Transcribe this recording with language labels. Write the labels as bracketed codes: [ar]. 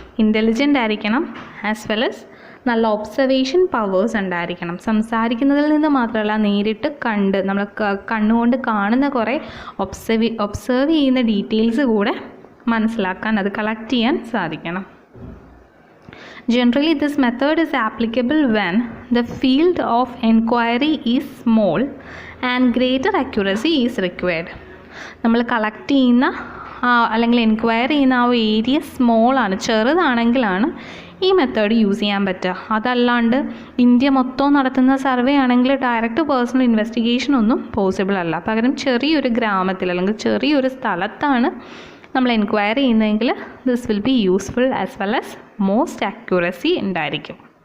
[ml] Intelligent ആയിരിക്കണം, [en] as well as [ml] നല്ല observation powers ഉണ്ടായിരിക്കണം. സംസാരിക്കുന്നതിൽ നിന്ന് മാത്രമല്ല, നേരിട്ട് കണ്ട് നമ്മൾ കണ്ണുകൊണ്ട് കാണുന്ന കുറേ ഒബ്സർവ് ചെയ്യുന്ന ഡീറ്റെയിൽസ് കൂടെ മനസ്സിലാക്കാൻ, അത് കളക്ട് ചെയ്യാൻ സാധിക്കണം. [en] Generally, this method is applicable when the field of enquiry is small and greater accuracy is required. [ml] നമ്മൾ കളക്ട് ചെയ്യുന്ന അല്ലെങ്കിൽ എൻക്വയറി ചെയ്യുന്ന ആ ഏരിയ സ്മോളാണ്, ചെറുതാണെങ്കിലാണ് ഈ മെത്തേഡ് യൂസ് ചെയ്യാൻ പറ്റുക. അതല്ലാണ്ട് ഇന്ത്യ മൊത്തം നടത്തുന്ന സർവേ ആണെങ്കിൽ ഡയറക്റ്റ് പേഴ്സണൽ ഇൻവെസ്റ്റിഗേഷൻ ഒന്നും പോസിബിൾ അല്ല. പകരം ചെറിയൊരു ഗ്രാമത്തിൽ അല്ലെങ്കിൽ ചെറിയൊരു സ്ഥലത്താണ് നമ്മൾ എൻക്വയറി ചെയ്യുന്നതെങ്കിൽ [en] this will be useful as well as most accuracy [ml] ഉണ്ടായിരിക്കും.